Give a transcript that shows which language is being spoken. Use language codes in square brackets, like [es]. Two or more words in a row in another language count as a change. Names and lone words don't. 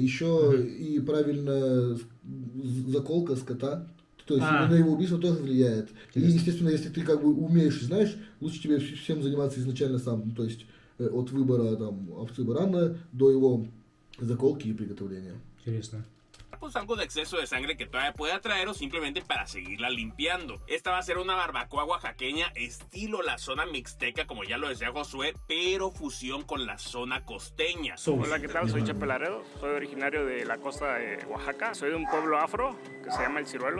[ru] Еще и правильная заколка скота. То есть на его убийство тоже влияет. И, естественно, если ты как бы умеешь и знаешь, лучше тебе всем заниматься изначально сам. То есть от выбора там овцы барана до его заколки y приготовления. Интересно. [es] Pues algo de exceso de sangre que todavía pueda traer o simplemente para seguirla limpiando. Esta va a ser una barbacoa oaxaqueña estilo la zona mixteca, como ya lo decía Josué, pero fusión con la zona costeña. Hola, ¿qué tal? Soy Chepe Laredo, soy originario de la costa de Oaxaca, soy de un pueblo afro que se llama El Ciruelo.